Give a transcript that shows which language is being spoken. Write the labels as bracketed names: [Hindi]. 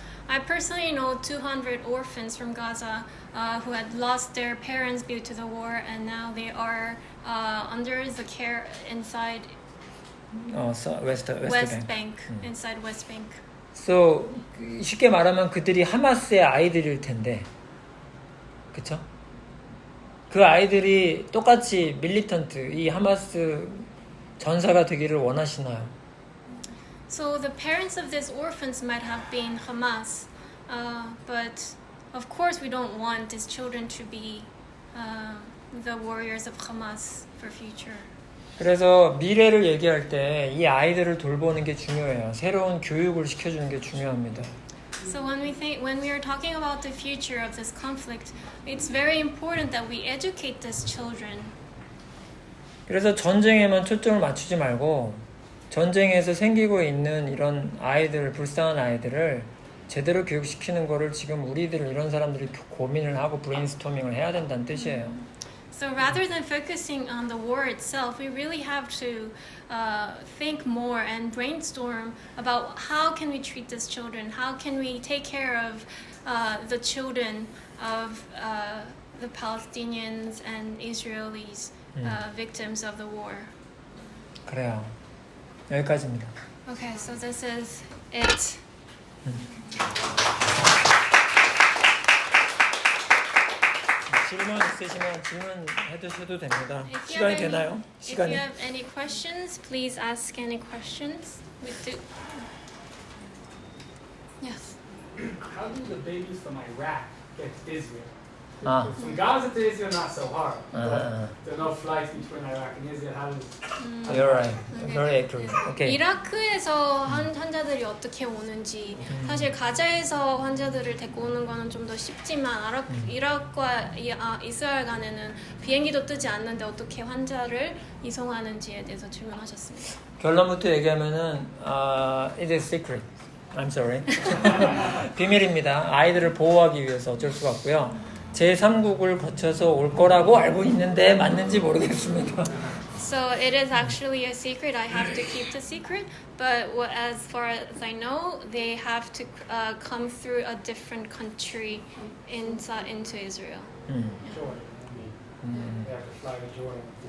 [English] I personally know 200 orphans from Gaza who had lost their parents due to the war, and now they are under the care inside West West Bank. Bank, inside West Bank. So [Korean] 쉽게 말하면 그들이 하마스의 아이들일 텐데, 그쵸? 그 아이들이 똑같이 밀리턴트, 이 하마스 전사가 되기를 원하시나요? [English] So the parents of these orphans might have been Hamas, but of course we don't want these children to be the warriors of Hamas for future. [Korean] 그래서 미래를 얘기할 때 이 아이들을 돌보는 게 중요해요. 새로운 교육을 시켜주는 게 중요합니다. [English] So when we are talking about the future of this conflict, it's very important that we educate these children. [Korean] 그래서 전쟁에만 초점을 맞추지 말고 전쟁에서 생기고 있는 이런 아이들, 불쌍한 아이들을 제대로 교육시키는 거를 지금 우리들 이런 사람들이 고민을 하고 브레인스토밍을 해야 된다는 뜻이에요. [English] So rather than focusing on the war itself, we really have to think more and brainstorm about how can we treat these children, how can we take care of the children of the Palestinians and Israelis victims of the war. [Korean] 그래요. 여기까지입니다. [English] Okay, so this is it. [Korean] 질문 있으시면 질문해 주셔도 됩니다. [English] If you [Korean] 시간이 [English] have any- [Korean] 되나요? [English] If you [Korean] 시간이. [English] have any questions, please ask any questions. We do. Yes. How do the babies from Iraq get to Israel? Ah. From Gaza to Israel, not so hard. Uh-huh. But there are no flights between Iraq and Israel. How does You're right. Very accurate. Okay. [Korean] 이라크에서 환자들이 어떻게 오는지 사실 가자에서 환자들을 데리고 오는 거는 좀 더 쉽지만 이라크와 이스라엘 간에는 비행기도 뜨지 않는데 어떻게 환자를 이송하는지에 대해서 질문하셨습니다. 결론부터 얘기하면은 [English] it is secret. I'm sorry. [Korean] 비밀입니다. 아이들을 보호하기 위해서 어쩔 수가 없고요. 제3국을 거쳐서 올 거라고 알고 있는데 맞는지 모르겠습니다. [English] So it is actually a secret. I have to keep the secret. But as far as I know, they have to come through a different country into Israel. Jordan? They have to fly to Jordan.